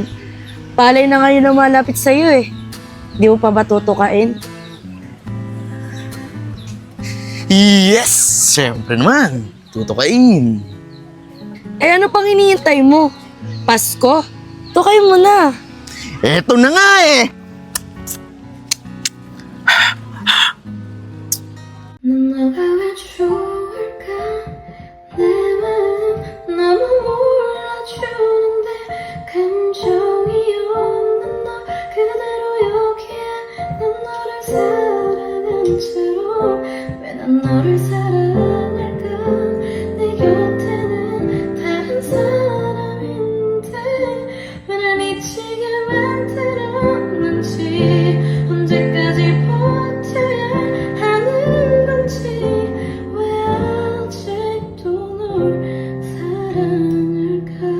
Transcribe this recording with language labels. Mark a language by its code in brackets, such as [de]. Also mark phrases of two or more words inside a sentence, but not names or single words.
[tl] Palay na ngayon na malapit sa'yo eh. Di mo pa ba tutukain? Yes! Siyempre naman. Tutukain. Eh ano pang hinihintay mo? Pasko? Tukay mo na. Eto na nga eh! [ko] 넌 너가 왜 좋을까 내 마음 너무 몰라주는데 감정이 없는 너 그대로 여기에 난 너를 사랑한 채로 왜 난 너를 사랑할까 내 곁에는 다른 사람인데 왜 날 미치게 만들었는지 언제까지 버텨야 하는 건지 왜 아직도 널 사랑할까